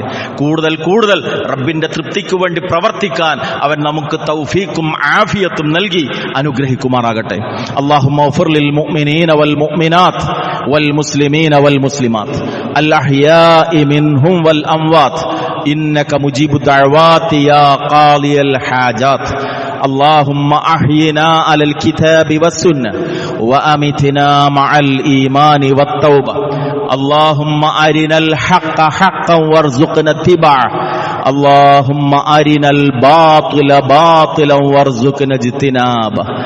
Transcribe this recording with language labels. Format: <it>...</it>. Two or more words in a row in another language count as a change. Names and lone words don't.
<ml>കൂടുതൽ കൂടുതൽ റബ്ബിന്റെ തൃപ്തിക്ക് വേണ്ടി പ്രവർത്തിക്കാൻ അവൻ നമുക്ക് തൗഫീഖും ആഫിയത്തും നൽകി അനുഗ്രഹിക്കുമാറാകട്ടെ.</ml> <ar>اللهم اغفر للمؤمنين والمؤمنات والمسلمين والمسلمات الأحياء منهم والأموات إنك مجيب الدعوات يا قاضي الحاجات. اللهم أحينا على الكتاب والسنة وأمتنا مع الإيمان والتوبة. اللهم أرنا الحق حقا وارزقنا اتباعه. اللهم أرنا الباطل باطلا وارزقنا اجتنابه.</ar>